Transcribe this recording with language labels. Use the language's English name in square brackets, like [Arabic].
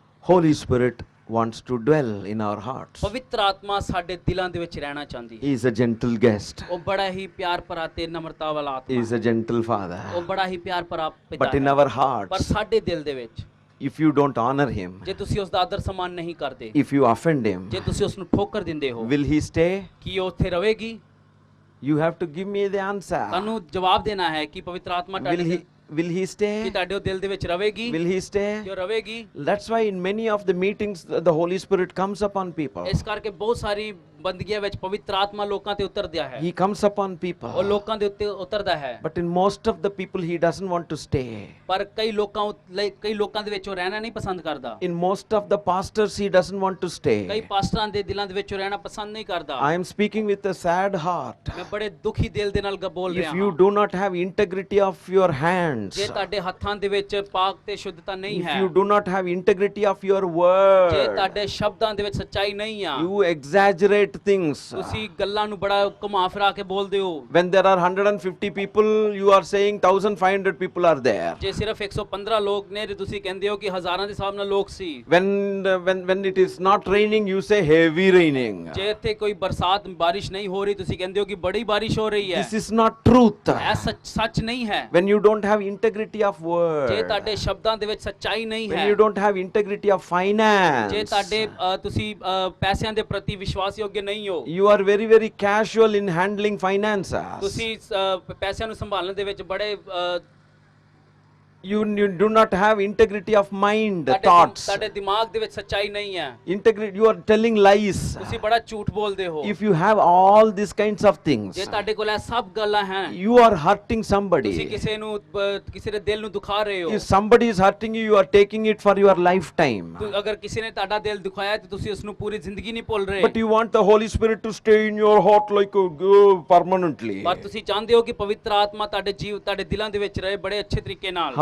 [English] Holy Spirit wants to dwell in our hearts. [Punjabi] ਪਵਿੱਤਰ ਆਤਮਾ ਸਾਡੇ ਦਿਲਾਂ ਦੇ ਵਿੱਚ ਰਹਿਣਾ ਚਾਹੁੰਦੀ ਹੈ। [English] He is a gentle guest. [Punjabi] ਉਹ ਬੜਾ ਹੀ ਪਿਆਰ ਭਰਾ ਤੇ ਨਮਰਤਾ ਵਾਲਾ [English] He [Punjabi] ਆਤਮਾ [English] is a gentle father. [Punjabi] ਉਹ ਬੜਾ ਹੀ ਪਿਆਰ ਭਰਾ ਪਿਤਾ [English] But in [Punjabi] ਹੈ। [English] our [Punjabi] ਪਰ [English] hearts, [Punjabi] ਸਾਡੇ ਦਿਲ ਦੇ ਵਿੱਚ [English] if you don't honor him, [Punjabi] ਜੇ ਤੁਸੀਂ ਉਸ ਦਾ ਆਦਰ ਸਨਮਾਨ ਨਹੀਂ ਕਰਦੇ, [English] if you offend him, [Punjabi] ਜੇ ਤੁਸੀਂ ਉਸ ਨੂੰ ਠੋਕਰ ਦਿੰਦੇ ਹੋ, [English] will he stay? [Punjabi] ਕੀ ਉਹ ਉੱਥੇ ਰਹੇਗੀ? [English] You have to give me the answer. [Punjabi] ਤੁਹਾਨੂੰ ਜਵਾਬ ਦੇਣਾ ਹੈ ਕਿ ਪਵਿੱਤਰ ਆਤਮਾ [English] Will he [Punjabi] ਕਿ [English] stay? [Punjabi] ਤੁਹਾਡੇ ਦਿਲ ਦੇ ਵਿੱਚ ਰਹੇਗੀ? [English] Will he stay? [Punjabi] ਜੋ ਰਹੇਗੀ। [English] That's why in many of the meetings the Holy Spirit comes upon people. [Punjabi] ਇਸ ਕਰਕੇ ਬਹੁਤ ਸਾਰੀ ਬੰਦਗੀਆਂ ਵਿੱਚ ਪਵਿੱਤਰ ਆਤਮਾ ਲੋਕਾਂ ਤੇ ਉਤਰਦਾ ਹੈ। [English] He comes upon [Punjabi] ਉਹ [English] people. [Punjabi] ਲੋਕਾਂ ਦੇ ਉੱਤੇ ਉਤਰਦਾ ਹੈ। [English] But in most of the people he doesn't want to stay. [Punjabi] ਪਰ ਕਈ ਲੋਕਾਂ ਦੇ ਵਿੱਚ ਉਹ ਰਹਿਣਾ ਨਹੀਂ ਪਸੰਦ ਕਰਦਾ। [English] In most of the pastors he doesn't want to [Punjabi] ਕਈ [English] stay. [Punjabi] ਪਾਸਟਰਾਂ ਦੇ ਦਿਲਾਂ ਦੇ ਵਿੱਚ ਉਹ ਰਹਿਣਾ ਪਸੰਦ ਨਹੀਂ ਕਰਦਾ। [English] I am speaking with a sad heart. [Punjabi] ਮੈਂ ਬੜੇ ਦੁਖੀ ਦਿਲ ਦੇ ਨਾਲ ਬੋਲ ਰਿਹਾ [English] If you [Punjabi] ਹਾਂ। [English] do not have integrity of your hands, [Punjabi] ਜੇ ਤੁਹਾਡੇ ਹੱਥਾਂ ਦੇ ਵਿੱਚ ਪਾਕ ਤੇ ਸ਼ੁੱਧਤਾ ਨਹੀਂ [English] if [Punjabi] ਹੈ, [English] you do not have integrity of your [Punjabi] ਜੇ [English] word, [Punjabi] ਤੁਹਾਡੇ ਸ਼ਬਦਾਂ ਦੇ ਵਿੱਚ ਸੱਚਾਈ ਨਹੀਂ ਆ, [English] you exaggerate things. [Punjabi] ਤੁਸੀਂ ਗੱਲਾਂ ਨੂੰ ਬੜਾ ਘੁਮਾ ਫਿਰਾ ਕੇ ਬੋਲਦੇ ਹੋ। [English] When there are 150 people, you are saying 1500 people are there. [Punjabi] ਜੇ ਸਿਰਫ 115 ਲੋਕ ਨੇ ਤੇ ਤੁਸੀਂ ਕਹਿੰਦੇ ਹੋ ਕਿ ਹਜ਼ਾਰਾਂ ਦੇ ਹਿਸਾਬ ਨਾਲ ਲੋਕ ਸੀ। [English] When it is not raining, you say heavy raining. [Punjabi] ਜੇ ਇੱਥੇ ਕੋਈ ਬਰਸਾਤ ਬਾਰਿਸ਼ ਨਹੀਂ ਹੋ ਰਹੀ, ਤੁਸੀਂ ਕਹਿੰਦੇ ਹੋ ਕਿ ਬੜੀ ਬਾਰਿਸ਼ ਹੋ ਰਹੀ ਹੈ। [English] This is not truth. [Punjabi] ਇਹ ਸੱਚ ਨਹੀਂ ਹੈ। [English] When you don't have integrity of word, [Punjabi] ਜੇ ਤੁਹਾਡੇ ਸ਼ਬਦਾਂ ਦੇ ਵਿੱਚ ਸੱਚਾਈ ਨਹੀਂ [English] when [Punjabi] ਹੈ, [English] you don't have integrity of finance, [Punjabi] ਜੇ ਤੁਹਾਡੇ ਤੁਸੀਂ ਪੈਸਿਆਂ ਦੇ ਪ੍ਰਤੀ ਵਿਸ਼ਵਾਸ ਯੋਗ ਨਹੀਂ ਹੋ, [English] you are very casual in handling finances. [Punjabi] ਤੁਸੀਂ ਪੈਸਿਆਂ ਨੂੰ ਸੰਭਾਲਣ ਦੇ ਵਿੱਚ ਬੜੇ [English] You do not have integrity of mind, [Punjabi] ਤੁਹਾਡੇ [English] thoughts. [Punjabi] ਤੁਹਾਡੇ ਦਿਮਾਗ ਦੇ ਵਿੱਚ ਸੱਚਾਈ ਨਹੀਂ ਹੈ। [English] Integrity, you are telling lies. [Punjabi] ਤੁਸੀਂ ਬੜਾ ਝੂਠ ਬੋਲਦੇ ਹੋ। [English] If you have all these kinds of things, [Punjabi] ਜੇ ਤੁਹਾਡੇ ਕੋਲ ਇਹ ਸਭ ਗੱਲਾਂ ਹਨ, [English] you are hurting [Punjabi] ਤੁਸੀਂ [English] somebody. [Punjabi] ਕਿਸੇ ਦੇ ਦਿਲ ਨੂੰ ਦੁਖਾ ਰਹੇ ਹੋ। [English] If somebody is hurting you, you are taking it for your lifetime. [Punjabi] ਅਗਰ ਕਿਸੇ ਨੇ ਤੁਹਾਡਾ ਦਿਲ ਦੁਖਾਇਆ ਤੇ ਤੁਸੀਂ ਉਸ ਨੂੰ ਪੂਰੀ ਜ਼ਿੰਦਗੀ ਨਹੀਂ ਭੁੱਲ ਰਹੇ। [English] But you want the Holy Spirit to stay in your heart like permanently. [Punjabi] ਪਰ ਤੁਸੀਂ ਚਾਹੁੰਦੇ ਹੋ ਕਿ ਪਵਿੱਤਰ ਆਤਮਾ ਤੁਹਾਡੇ ਦਿਲਾਂ ਦੇ ਵਿੱਚ ਰਹੇ ਬੜੇ ਅੱਛੇ ਤਰੀਕੇ ਨਾਲ।